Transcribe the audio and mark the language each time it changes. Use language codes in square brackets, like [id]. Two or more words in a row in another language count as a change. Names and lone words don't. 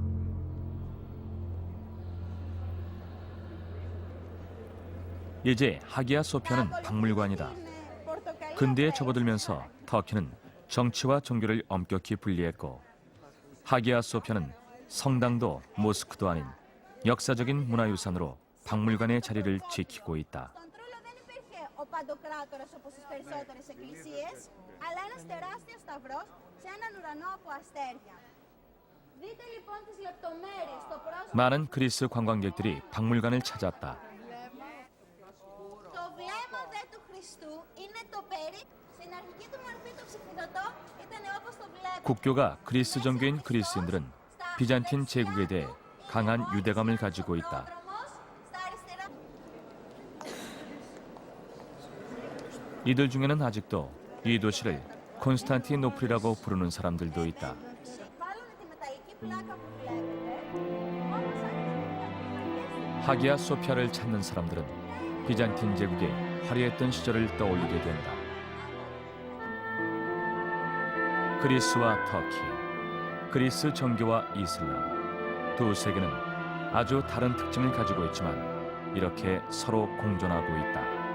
[ko] 이제 하기야 소피아는 박물관이다. 근대에 접어들면서 터키는 정치와 종교를 엄격히 분리했고, 하기야 소피아는 성당도 모스크도 아닌 역사적인 문화유산으로 박물관의 자리를 지키고 있다. [el] Ο Παντοκράτορας όπως τις περισσότερες εκκλησίες, αλλά ένας τεράστιος σταυρός σε έναν ουρανό από αστέρια. Δείτε λοιπόν τις λεπτομέρειες στο πρόσωπο. [ko] 많은 그리스 관광객들이 박물관을 찾았다. [el] Το βλέμμα δε του Χριστού είναι το περί. Στην αρχική του μορφή το ψηφιδωτό ήταν όπως το βλέπετε. [ko] 국교가 그리스 정교인 그리스인들은 비잔틴 제국에 대해 강한 유대감을 가지고 있다. [el] Στα αριστερά. [ko] 이들 중에는 아직도 이 도시를 콘스탄티노플이라고 부르는 사람들도 있다. [el] Βάλανε τη μεταλλική πλάκα που βλέπετε. Όμως αν [ko] 하기야 소피아를 찾는 사람들은 비잔틴 제국의 화려했던 시절을 떠올리게 된다. 그리스와 터키, 그리스 정교와 이슬람, 두 세계는 아주 다른 특징을 가지고 있지만 이렇게 서로 공존하고 있다.